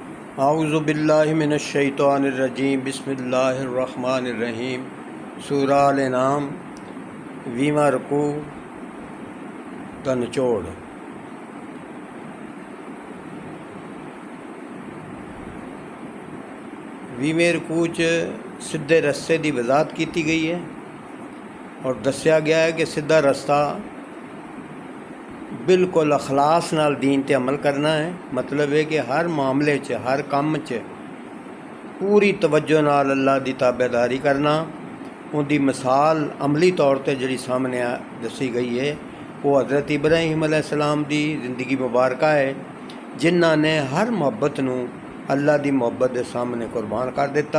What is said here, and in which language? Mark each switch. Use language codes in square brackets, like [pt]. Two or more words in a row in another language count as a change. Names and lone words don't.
[ar] أعوذ بالله من الشيطان الرجيم بسم الله الرحمن الرحيم. [pa] ਸੂਰਾ ਅਲ-ਅਨਾਮ 20ਵਾਂ ਰੁਕੂ ਦਾ ਨਿਚੋੜ। ਵੀਵੇਂ ਰਕੂ 'ਚ ਸਿੱਧੇ ਰਸਤੇ ਦੀ ਵਜ਼ਾਹਤ ਕੀਤੀ ਗਈ ਹੈ ਅਤੇ ਦੱਸਿਆ ਗਿਆ ਹੈ ਕਿ ਸਿੱਧਾ ਰਸਤਾ ਬਿਲਕੁਲ ਇਖ਼ਲਾਸ ਨਾਲ ਦੀਨ ਤੇ ਅਮਲ ਕਰਨਾ ਹੈ। ਮਤਲਬ ਹੈ ਕਿ ਹਰ ਮਾਮਲੇ ਚ ਹਰ ਕੰਮ ਚ ਪੂਰੀ ਤਵੱਜੋ ਨਾਲ ਅੱਲ੍ਹਾ ਦੀ ਤਾਬੇਦਾਰੀ ਕਰਨਾ। ਉਨ੍ਹਾਂ ਦੀ ਮਿਸਾਲ ਅਮਲੀ ਤੌਰ ਤੇ ਜੀ ਸਾਮ੍ਹਣੇ ਦੱਸੀ ਗਈ ਹੈ ਉਹ ਹਜ਼ਰਤ ਇਬਰਾਹੀਮ ਅਲੈਹਿੱਸਲਾਮ ਦੀ ਜ਼ਿੰਦਗੀ ਮੁਬਾਰਕ ਹੈ, ਜਿਨ੍ਹਾਂ ਨੇ ਹਰ ਮੁਹੱਬਤ ਨੂੰ ਅੱਲ੍ਹਾ ਦੀ ਮੁਹੱਬਤ ਦੇ ਸਾਮ੍ਹਣੇ ਕੁਰਬਾਨ ਕਰ ਦਿੱਤਾ।